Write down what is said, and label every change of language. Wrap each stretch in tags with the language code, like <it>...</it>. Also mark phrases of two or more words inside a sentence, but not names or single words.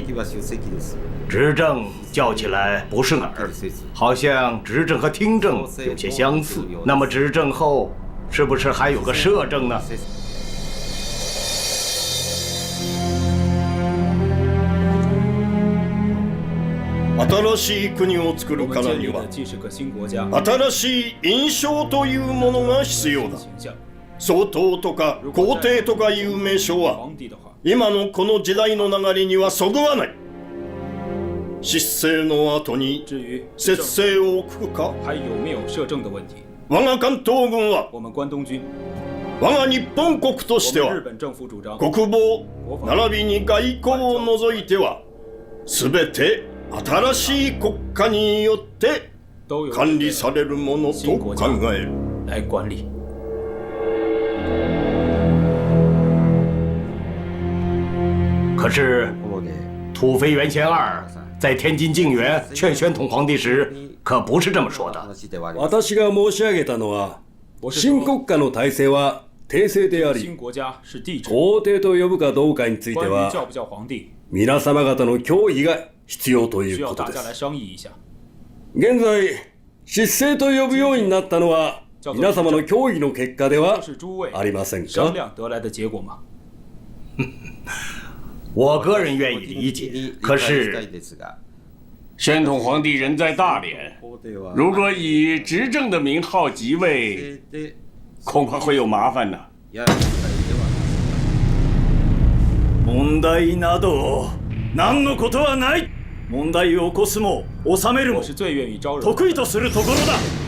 <zh>执政叫起来不顺耳，好像执政和听政有些相似。那么执政后是不是还有个摄政呢？</zh> <ja>新しい国を作るからには新しい印象というものが必要だ。総統とか皇帝とかいう名称は今のこの時代の流れにはそぐわない。失政の後に節制を置くか。我が関東軍は我が日本国としては国防並びに外交を除いては全て新しい国家によって管理されるものと考える。</ja> <zh>来管理。可是土肥原贤二在天津靖远劝宣统皇帝时，可不是这么说的。</zh> <ja>私が申し上げたのは、新国家の体制は帝政であり、皇帝と呼ぶかどうかについては、皆様方の協議が必要ということです。現在、失政と呼ぶようになったのは、皆様の協議の結果ではありませんか？</ja> <zh>我个人愿意理解，可是宣统皇帝人在大连，如果以执政的名号即位，恐怕会有麻烦呢。</zh> <ja>問題など何のことはない。問題を起こすも収めるも得意とするところだ。</ja>